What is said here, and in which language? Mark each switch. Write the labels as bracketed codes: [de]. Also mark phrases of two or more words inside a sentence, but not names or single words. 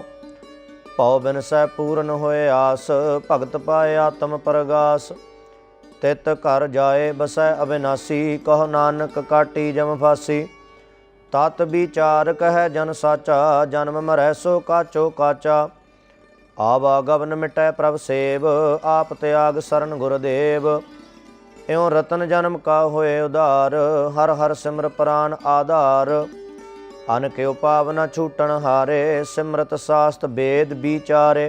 [pa] ਭਵ ਬਿਨ ਸੈ ਪੂਰਨ ਹੋਏ ਆਸ, ਭਗਤ ਪਾਏ ਆਤਮ ਪਰਗਾਸ। ਤਿਤ ਘਰ ਜਾਏ ਬਸੈ ਅਬਿਨਾਸੀ, ਕਹੋ ਨਾਨਕ ਕਾਟੀ ਜਮ ਫਾਸੀ। ਤਤ ਬਿਚਾਰ ਕਹ ਜਨ ਸਾਚਾ, ਜਨਮ ਮਰੈ ਸੋ ਕਾਚੋ ਕਾਚਾ। ਆਵਾਗਮਨ ਮਿਟੈ ਪ੍ਰਭ ਸੇਵ, ਆਪ ਤਿਆਗ ਸਰਨ ਗੁਰਦੇਵ। ਇਉ ਰਤਨ ਜਨਮ ਕਾ ਹੋਏ ਉਧਾਰ, ਹਰ ਹਰ ਸਿਮਰ ਪ੍ਰਾਨ ਆਧਾਰ। ਅਨ ਕਿਉ ਪਾਵ ਨ ਛੂਟਣ ਹਾਰੇ, ਸਿਮਰਤ ਸਾਸਤ ਬੇਦ ਵਿਚਾਰੇ।